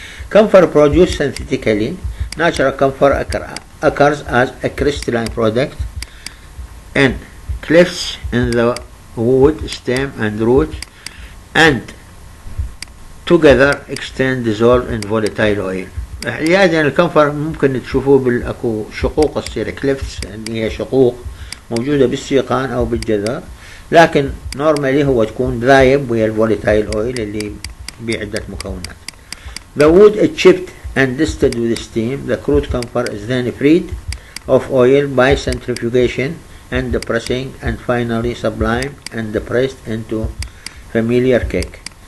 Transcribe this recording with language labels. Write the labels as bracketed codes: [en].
[en] Camphor produced synthetically. Natural camphor occurs as a crystalline product in clefts in the wood, stem and root, and together extend dissolve in volatile oil. [ar] يعني الكنفر ممكن تشوفوه بالاكو شقوق تصير كليفتس اللي هي شقوق موجودة بالسيقان او بالجذر، لكن نورمالي هو تكون ذايب ويا الفولاتايل اويل اللي بعدة مكونات. [en] The wood is chipped and distilled with steam. The crude camphor is then freed of oil by centrifugation and pressing, and finally sublimed and pressed into familiar cake.